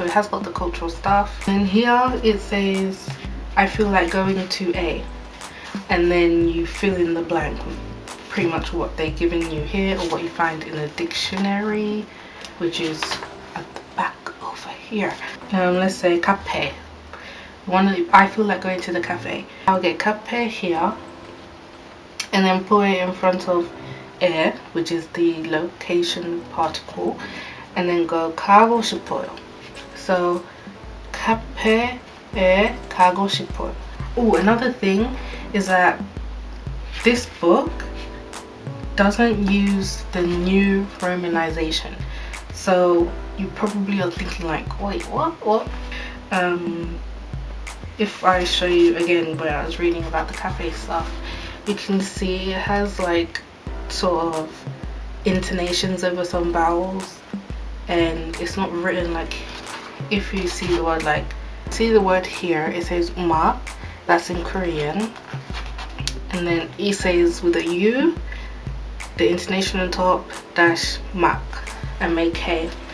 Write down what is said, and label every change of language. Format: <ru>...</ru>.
<en>So it has got the cultural stuff. And here it says, I feel like going to A, and then you fill in the blank with pretty much what they're giving you here, or what you find in a dictionary, which is at the back over here. Let's say cafe. I feel like going to the cafe. I'll get cafe here, and then put it in front of air, which is the location particle, and then go</en> <ko>가고 싶어요. So cafe 에 가고 싶어요.</ko> <en>Oh, another thing is that this book doesn't use the new romanization. So you probably are thinking like, wait, what? If I show you again where I was reading about the cafe stuff, you can see it has like sort of intonations over some vowels, and it's not written like, if you see the word like, see the word here, it says uma, that's in Korean, and then it says with a U, the intonation on top, dash mak, M-A-K.</en>